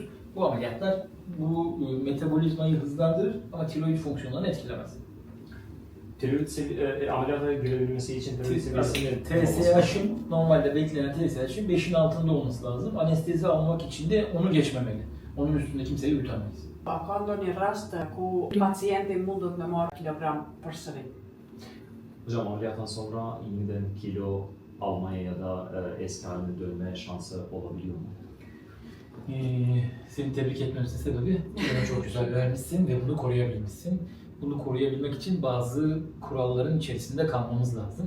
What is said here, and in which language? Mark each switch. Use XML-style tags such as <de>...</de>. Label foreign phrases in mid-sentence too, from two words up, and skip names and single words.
<tr>Bu ameliyatlar bu metabolizmayı hızlandırır ama tiroid fonksiyonlarını etkilemez. Tiroid ameliyata girebilmesi için tiroid seviyesini TSH'ın normalde beklenen TSH'ın 5'in altında olması lazım. Anestezi almak için de onu geçmemeli. Onun üstünde kimseyi uyutamayız.</tr> <sq>Ka ndonjë rast ku pacienti mundet me marrë kilogram përsëri?</sq> <tr>Hocam ameliyattan sonra yeniden kilo almaya ya da eski haline dönme şansı olabiliyor mu? Seni tebrik etmemizin sebebi bunu çok güzel vermişsin ve bunu koruyabilmişsin. Bunu koruyabilmek için bazı kuralların içerisinde kalmamız lazım.</tr>